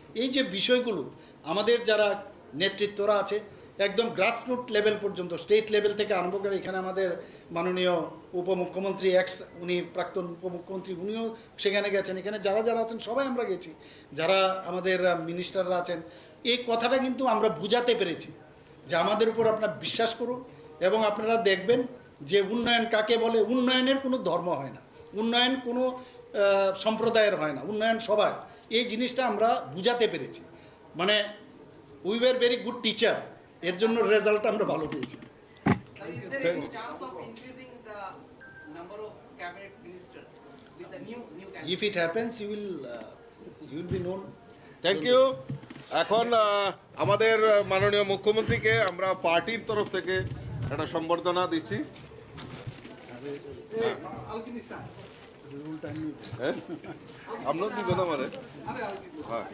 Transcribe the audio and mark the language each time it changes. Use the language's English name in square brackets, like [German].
[Bangla] এই যে বিষয়গুলো আমাদের যারা নেতৃত্বরা আছে একদম গ্রাসরুট লেভেল পর্যন্ত, স্টেট লেভেল থেকে আরম্ভ করে, এখানে আমাদের মাননীয় উপমুখ্যমন্ত্রী উনি প্রাক্তন উপমুখ্যমন্ত্রী, উনিও সেখানে গেছেন, এখানে যারা যারা আছেন সবাই আমরা গেছি, যারা আমাদের মিনিস্টাররা আছেন, এই কথাটা কিন্তু আমরা বুঝাতে পেরেছি যে আমাদের উপর আপনারা বিশ্বাস করুন এবং আপনারা দেখবেন যে উন্নয়ন কাকে বলে। উন্নয়নের কোনো ধর্ম হয় না, উন্নয়ন কোনো সম্প্রদায়ের হয় না, উন্নয়ন সবার। এই জিনিসটা আমরা বুঝাতে পেরেছি। মানে [English] we were very good teacher, [Bangla] এর জন্য রেজাল্ট আমরা ভালো পেয়েছি। [English] Sir, is there any chance of increasing the number of cabinet ministers with the new cabinet? If it happens you will be known. Thank you. [Bangla] এখন আমাদের মাননীয় মুখ্যমন্ত্রীকে আমরা পার্টির তরফ থেকে একটা সম্বর্ধনা দিচ্ছি। আপনার দিবেন আমারে? হ্যাঁ